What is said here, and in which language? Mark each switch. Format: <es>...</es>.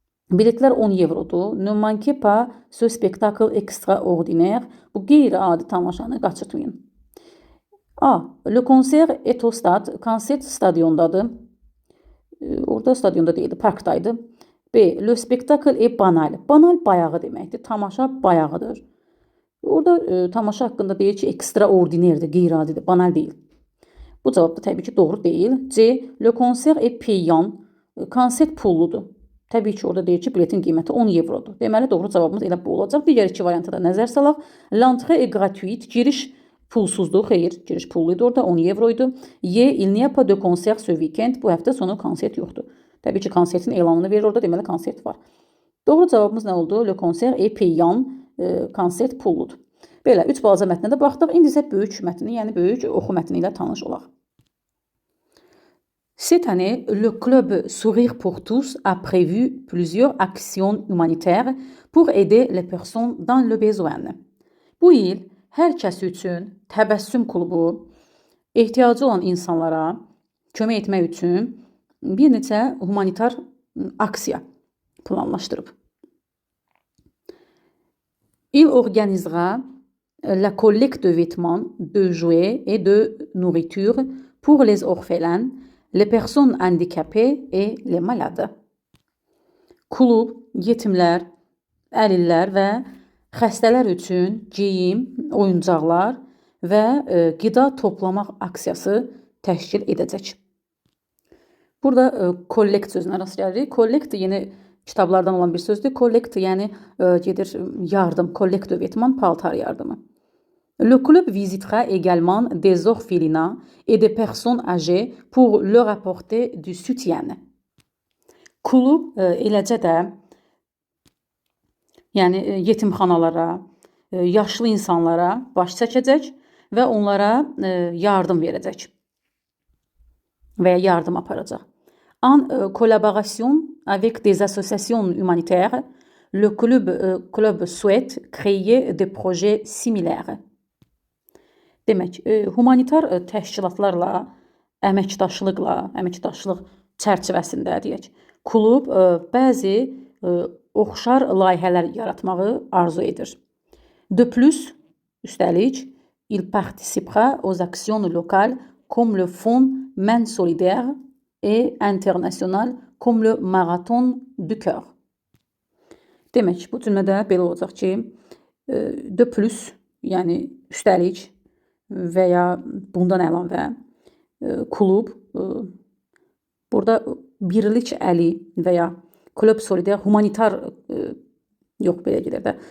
<az>Biletlər 10 eurodur.</az> <fr>Ne manquez pas ce spectacle extraordinaire.</fr> <az>Bu qeyri-adi tamaşanı qaçırtmayın.</az> <fr>A. Le concert est au stade.</fr> <az>Konsert stadiondadır. Orada stadionda deyildi, parkdaydı. B.</az> <fr>Le spectacle est banal.</fr> <az>Banal bayağı deməkdir. Tamaşa bayağıdır. Orada tamaşa haqqında deyir ki, extraordinaire-dir, qeyri-adidir, banal deyil. Bu cavab da təbii ki, doğru deyil. C.</az> <fr>Le concert est payant.</fr> <az>Konsert pulludur. Təbii ki, orada deyir ki, biletin qiyməti 10 eurodur. Deməli, doğru cavabımız elə bu olacaq. Digər iki varianta da nəzər salaq.</az> <fr>L'entrée est gratuite.</fr> <az>Giriş pulsuzdur. Xeyr, giriş pulluydu orada, 10 euroydu. Y.</az> <fr>Il n'y a pas de concert ce weekend.</fr> <az>Bu həftə sonu konsert yoxdur. Təbii ki, konsertin elanını verir orada, deməli konsert var. Doğru cavabımız nə oldu?</az> <fr>Le concert est payant.</fr> <az>Konsert pulludur. Belə, 3 balaca mətnə də baxdıq. İndi isə böyük mətni, yəni böyük oxu mətni ilə tanış olaq.</az> <fr>Cette année, le club Sourire pour tous a prévu plusieurs actions humanitaires pour aider les personnes dans le besoin.</fr> <az>Bu il hər kəs üçün Təbəssüm klubu ehtiyacı olan insanlara kömək etmək üçün bir neçə humanitar aksiya planlaşdırıb.</az> <fr>Il organisera la collecte de vêtements, de jouets et de nourriture pour les orphelins, les personnes handicapées et les malades.</fr> <az>Klub, yetimlər, əlillər və xəstələr üçün geyim, oyuncaqlar və qida toplamaq aksiyası təşkil edəcək. Burada kollekt sözünə rast gəlirik. Kollekt yeni kitablardan olan bir sözdür. Kollekt yəni gedir yardım, kollekt</az> <fr>de vêtements,</fr> <az>paltar yardımı.</az> <fr>Le club visitera également des orphelinats et des personnes âgées pour leur apporter du soutien.</fr> <az>Klub eləcə də yəni yetimxanalara, yaşlı insanlara baş çəkəcək və onlara yardım verəcək və ya yardım aparacaq.</az> <fr>En collaboration avec des associations humanitaires, le club souhaite créer des projets similaires.</fr> <az>Demək, humanitar təşkilatlarla, əməkdaşlıq çərçivəsində deyək, klub bəzi oxşar layihələr yaratmağı arzu edir.</az> <fr>De plus,</fr> <az>üstəlik,</az> <fr>il participera aux actions locales comme le Fonds Main Solidaire et international comme le Marathon du Cœur.</fr> <az>Demək, bu cümlədə belə olacaq ki,</az> <fr>de plus,</fr> <az>yəni üstəlik və ya bundan əlavə klub, burada birlik əli və ya Club Solidaire humanitar yox belə gedir də.</az>